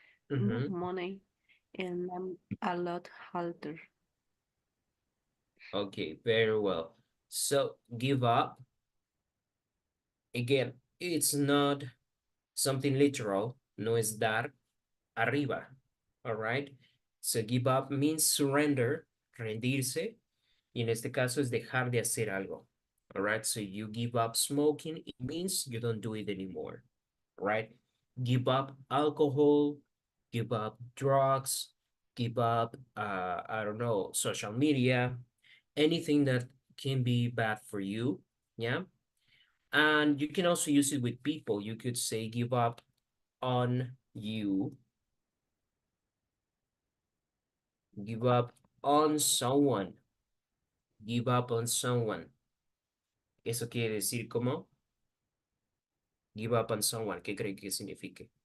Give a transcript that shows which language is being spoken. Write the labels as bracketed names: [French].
[English] Move money and I'm a lot harder. Okay, very well. So give up, again, it's not something literal, [Spanish] no es dar arriba, [English] all right? So give up means surrender, [Spanish] rendirse, y en este caso es dejar de hacer algo, [English] all right? So you give up smoking, it means you don't do it anymore, right? Give up alcohol, give up drugs, give up, I don't know, social media, anything that can be bad for you, yeah? And you can also use it with people. You could say give up on you, give up on someone, give up on someone. [Spanish] Eso quiere decir como [English] give up on someone. [Spanish] ¿Qué cree que signifique?